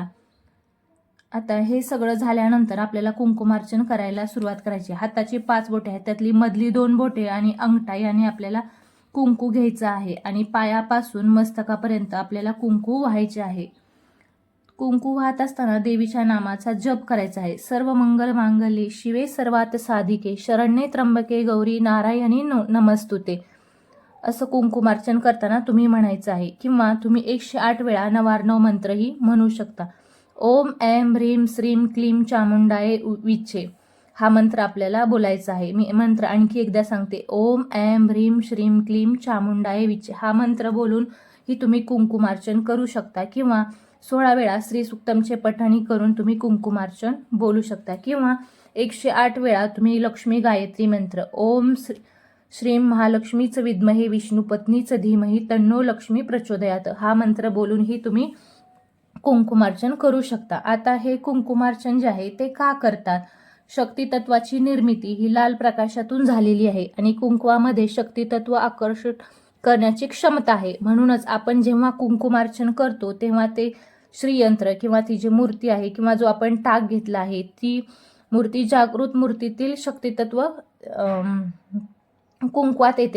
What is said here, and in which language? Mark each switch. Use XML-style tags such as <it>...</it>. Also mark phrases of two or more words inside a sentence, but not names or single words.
<mr>आता हे सगळं झाल्यानंतर आपल्याला कुंकुमार्चन करायला सुरुवात करायची. हाताची 5 बोटे आहेत, त्यातली मधली 2 बोटे आणि अंगठा याने आपल्याला कुंकू घ्यायचं आहे आणि पायापासून मस्तकापर्यंत आपल्याला कुंकू व्हायचे आहे. कुंकू वाहत असताना देवीच्या नामाचा जप करायचा आहे.</mr> <sa>सर्व मंगल मांगल्ये शिवे सर्वात साधिके शरण्ये त्र्यंबके गौरी नारायणी नमस्तुते</sa> <mr>असं कुंकुमार्चन करताना तुम्ही म्हणायचं आहे. किंवा तुम्ही 108 वेळा नवार्णव मंत्रही म्हणू शकता.</mr> <sa>ओम ऐं ह्रीं श्रीं क्लीं चामुंडाय विचे</sa> <mr>हा मंत्र आपल्याला बोलायचा आहे. मी मंत्र आणखी एकदा सांगते.</mr> <sa>ओम ऐं ह्रीं श्रीं क्लीं चामुंडाय विचे</sa> <mr>हा मंत्र बोलून ही तुम्ही कुंकुमार्चन करू शकता. किंवा 16 वेळा श्री सुक्तमचे पठणी करून तुम्ही कुंकुमार्चन बोलू शकता. किंवा 108 वेळा तुम्ही लक्ष्मी गायत्री मंत्र</mr> <sa>ओम श्रीं महालक्ष्मीच विद्महे विष्णुपत्नीच धीमहि तन्नो लक्ष्मी प्रचोदयात</sa> <mr>हा मंत्र बोलूनही तुम्ही कुंकुमार्चन करू शकता. आता हे कुंकुमार्चन जे आहे ते का करतात? शक्तितत्वाची निर्मिती ही लाल प्रकाशातून झालेली आहे आणि कुंकवामध्ये शक्तितत्व आकर्षित करण्याची क्षमता आहे. म्हणूनच आपण जेव्हा कुंकुमार्चन करतो तेव्हा ते श्रीयंत्र किंवा ती जी मूर्ती आहे किंवा जो आपण टाक घेतला आहे ती मूर्ती जागृत मूर्तीतील शक्तितत्व कुंकवात येते.</mr>